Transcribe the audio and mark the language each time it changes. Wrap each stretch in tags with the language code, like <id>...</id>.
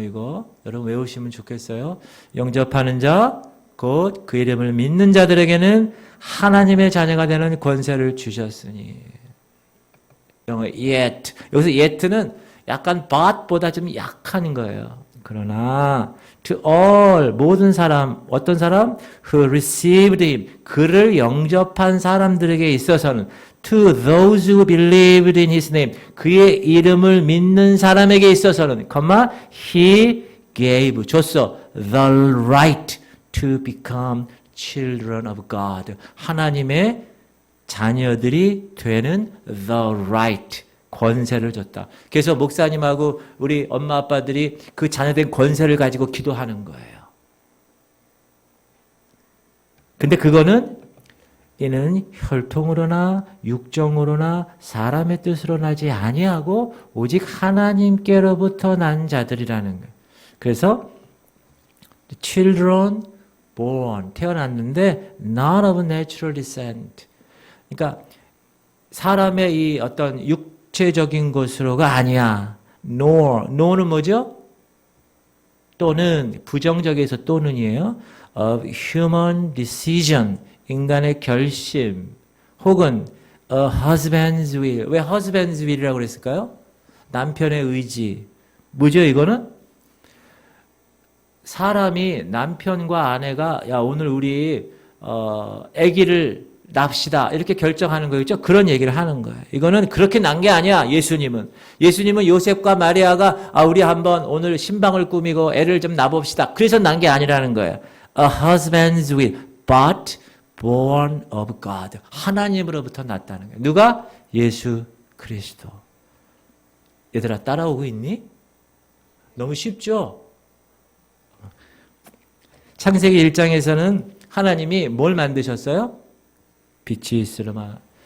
<ko>이거 여러분 외우시면 좋겠어요. 영접하는 자, 곧 그 이름을 믿는 자들에게는 하나님의 자녀가 되는 권세를 주셨으니. 영어 yet. 여기서 yet는 약간 but보다 좀 약한 거예요.</ko> <en>그러나 to all</en> <ko>모든 사람 어떤 사람</ko> <en>who received him</en> <ko>그를 영접한 사람들에게 있어서는</ko> <en>to those who believed in his name</en> <ko>그의 이름을 믿는 사람에게 있어서는</ko> <en>he gave 줬어 the right to become children of God</en> <ko>하나님의 자녀들이 되는</ko> <en>the right</en> <ko>권세를 줬다. 그래서 목사님하고 우리 엄마 아빠들이 그 자녀된 권세를 가지고 기도하는 거예요. 근데 그거는 이는 혈통으로나 육정으로나 사람의 뜻으로 나지 아니하고 오직 하나님께로부터 난 자들이라는 거예요. 그래서</ko> <en>children born</en> <ko>태어났는데</ko> <en>not of natural descent.</en> <ko>그러니까 사람의 이 어떤 육체적인 것으로가 아니야. nor는 뭐죠? 또는 부정적에서 또는이에요.</ko> <en>of human decision</en> <ko>인간의 결심 혹은</ko> <en>a husband's will.</en> <ko>왜 husband's will이라고 그랬을까요? 남편의 의지. 뭐죠 이거는? 사람이 남편과 아내가 야 오늘 우리 아기를 납시다 이렇게 결정하는 거겠죠. 그런 얘기를 하는 거예요. 이거는 그렇게 난 게 아니야. 예수님은 요셉과 마리아가 우리 한번 오늘 신방을 꾸미고 애를 좀 낳아봅시다. 그래서 난 게 아니라는 거예요.</ko> <en>A husband's will, but born of God.</en> <ko>하나님으로부터 났다는 거예요. 누가? 예수 그리스도. 얘들아 따라오고 있니? 너무 쉽죠? 창세기 1장에서는 하나님이 뭘 만드셨어요? 빛이 있으려마.</ko>